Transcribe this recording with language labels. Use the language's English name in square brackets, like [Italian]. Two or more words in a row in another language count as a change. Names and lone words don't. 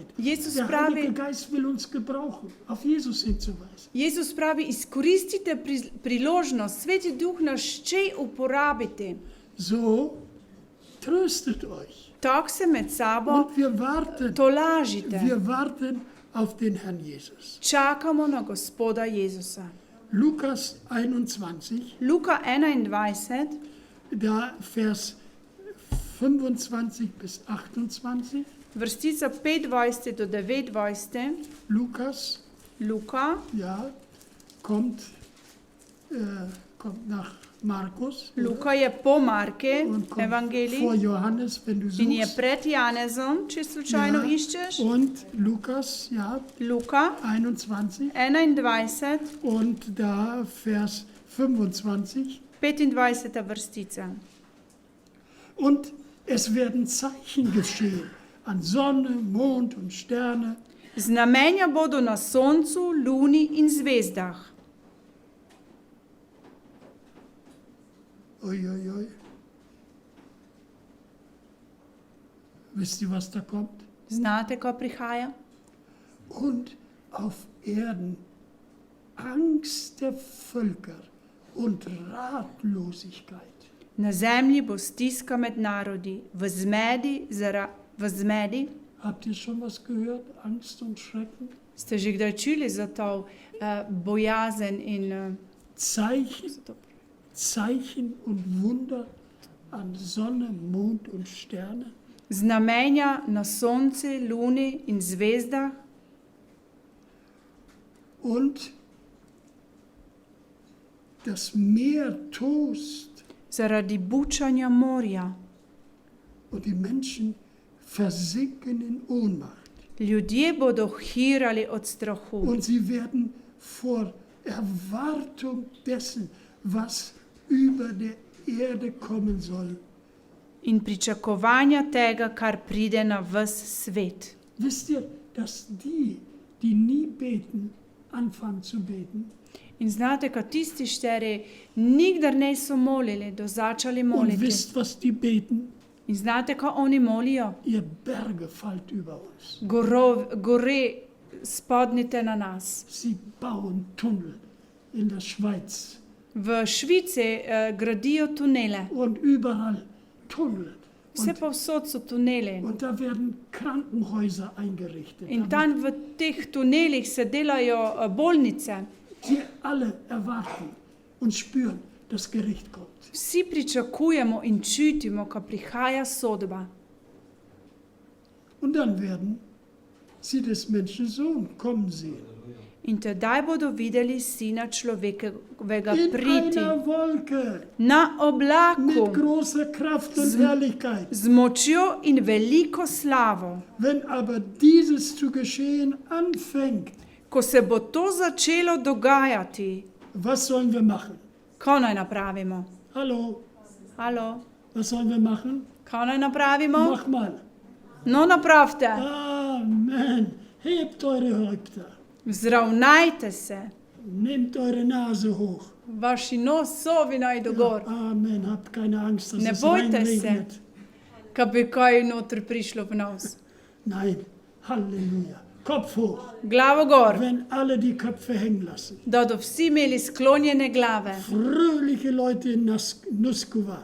[German] Jesus Der [Slovenian] pravi, [German] Heilige Geist will uns gebrauchen, auf Jesus hinzuweisen. [Slovenian] Jezus pravi, izkoristite priložnost, Sveti Duh nas še uporabiti. [German] So, tröstet euch. [Slovenian] Tako se med sabo [German] Und wir [Slovenian] tolažite. [German] warten auf den Herrn Jesus. [Slovenian] Čakamo na Gospoda Jezusa. [German] Lukas 21, [Slovenian] Luka 21, [German] da Vers 25 bis 28. [Slovenian] vrstica 25 do 29, [German] Lukas, [Slovenian] Luka, [German] ja, kommt nach Markus. [Slovenian] Luka je po Marke [German] Und kommt vor [Slovenian] evangeliji [German] Johannes, wenn du [Slovenian] in je [German] suchst. [Slovenian] pred Janezom, če slučajno [German] Ja. [Slovenian] iščeš. [German] Und Lukas, ja, [Slovenian] Luka 21 21, [German] und da Vers 25. [Slovenian] 25 vrstica. [German] Und es werden Zeichen geschehen an Sonne, Mond und Sterne. [Slovenian] Znamenja bodo na soncu, luni in zvezdah. Uiuiui. [German] Wisst ihr, was da kommt? [Slovenian] Znate, ko prihaja? [German] Und auf Erden Angst der Völker und Ratlosigkeit. [Slovenian] Na zemlji bo stiska med narodi, v zmedi. [German] Habt ihr schon was gehört? Angst und Schrecken? [Slovenian] Ste že kdaj čuli za to bojazen in [German] Zeichen und Wunder an Sonne, Mond und Sterne? [Slovenian] znamenja na sonce, luni in zvezdah? [German] Und das Meer tost [Slovenian] Zaradi bučanja morja. [German] und die Menschen versinken in Ohnmacht. [Slovenian] Ljudje bodo hirali od strahu [German] Und sie werden vor Erwartung dessen, was über der Erde kommen soll. [Slovenian] in pričakovanja tega, kar pride na ves svet. [German] Wisst ihr, dass die nie beten, anfangen zu beten? [Slovenian] In znate, ko tisti šteri nikdar niso molili, do začali [German] Und [Slovenian] moliti. [German] wisst, was die beten? [Slovenian] In znate, ko oni molijo? [German] Ihr Berge fallt über uns. [Slovenian] Gore spodnite na nas. [German] Sie bauen Tunnel in der Schweiz [Slovenian] V Švici gradijo tunele. [German] und überall Tunnel. [Slovenian] Vse povsod so tuneli. [German] Und da werden Krankenhäuser eingerichtet. [Slovenian] In tam v teh tunelih se delajo bolnice. [German] Sie alle erwarten und spüren, das Gericht kommt. [Slovenian] Vsi pričakujemo in čutimo, ko prihaja sodba. [German] Und dann werden sie des Menschensohn kommen sehen. [Slovenian] In tedaj bodo videli Sina človekovega In priti [German] einer Wolke [Slovenian] na [German] mit [Slovenian] oblaku [German] großer Kraft und Herrlichkeit. [Slovenian] z močjo in veliko slavo. [German] Wenn aber dieses zu geschehen anfängt, [Slovenian] Ko se bo to začelo dogajati, [German] was sollen wir machen? [Slovenian] kaj naj napravimo? [German] Hallo, [Slovenian] Halo, [German] was sollen wir machen? [Slovenian] kaj naj napravimo? [German] Mach mal. [Slovenian] No, napravite. [German] Amen. Hebt eure Häupter. [Slovenian] Vzravnajte se. [German] Nehmt eure Nase hoch. [Slovenian] Vaši nosovi naj do gor. [German] Amen. Habt keine Angst, dass [Slovenian] Ne [German] es [Slovenian] bojte se, [German] reinregnet. [Slovenian] ka bi kaj noter prišlo v nos. [German] Nein. Halleluja. Kopf hoch. [Slovenian] Glavo gor, [German] Wenn alle die Köpfe hängen lassen. [Slovenian] da bodo vsi imeli sklonjene glave. [German] Fröhliche Leute in Nuskova.